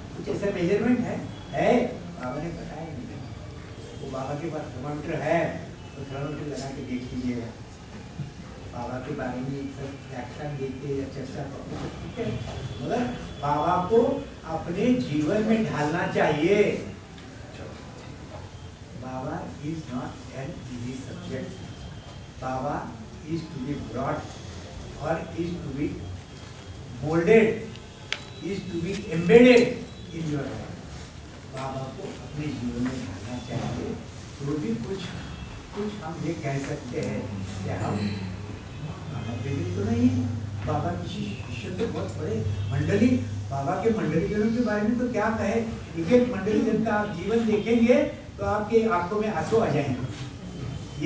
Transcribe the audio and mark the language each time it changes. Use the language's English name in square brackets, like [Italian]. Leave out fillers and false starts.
[Hindi] कुछ ऐसा मेजरमेंट है? बाबा ने बताया नहीं। वो बाबा के पास थर्मामीटर है तो थर्मामीटर लगा के देख लीजिएगा। बाबा के बारे में व्याख्यान देते या चर्चा करते, ठीक है, मगर बाबा को अपने जीवन में ढालना चाहिए। [English] Baba is not an easy subject. Baba is to be brought or is to be molded, is to be embedded in your life. [Hindi] बाबा को अपने जीवन में ढालना चाहिए। तो भी कुछ हम ये कह सकते हैं कि हम बाबा प्रेमी तो नहीं, बाबा की शिष्य तो बहुत बड़े मंडली, बाबा के मंडलीजनों के बारे में तो क्या कहे। एक मंडलीजन का आप जीवन देखेंगे तो आपके आंखों में आंसू आ जाएंगे।